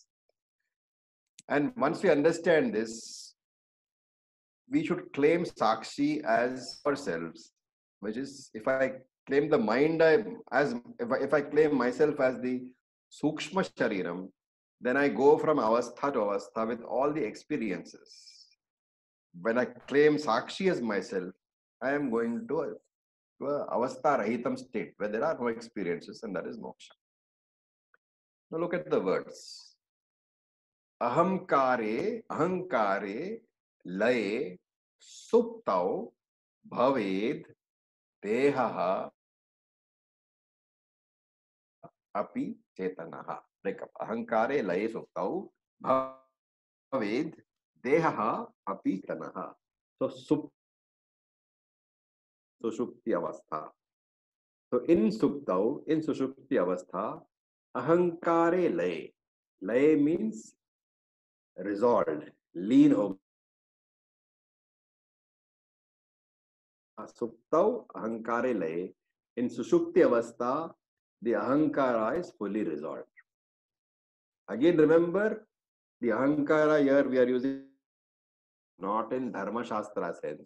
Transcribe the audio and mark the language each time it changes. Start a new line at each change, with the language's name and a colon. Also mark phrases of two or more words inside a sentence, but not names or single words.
English: And once we understand this, we should claim Sakshi as ourselves, which is, if I claim the mind if I claim myself as the
Sanskrit: Sukshma Shariram,
English: then I go from Avastha to Avastha with all the experiences. When I claim Sakshi as myself, I am going to a
Sanskrit: Avastha Rahitam
English: state where there are no experiences, and that is moksha. Now look at the words.
Sanskrit: Ahamkare laye suptau bhaved dehaha api chetanaha.
English: Break up.
Sanskrit: Ahankare laye suptau bhaved dehaha api chetanaha. So Sushupti Avastha. So in Suptau, in Sushupti Avastha, Ahankare Lay.
English: Lay means resolved, lean over.
Sanskrit: Suptau, Ahankare Lay. In Sushupti Avastha,
English: the Ahankara is fully resolved. Again, remember, the Ahankara here we are using not in
Sanskrit: Dharma Shastra
English: sense.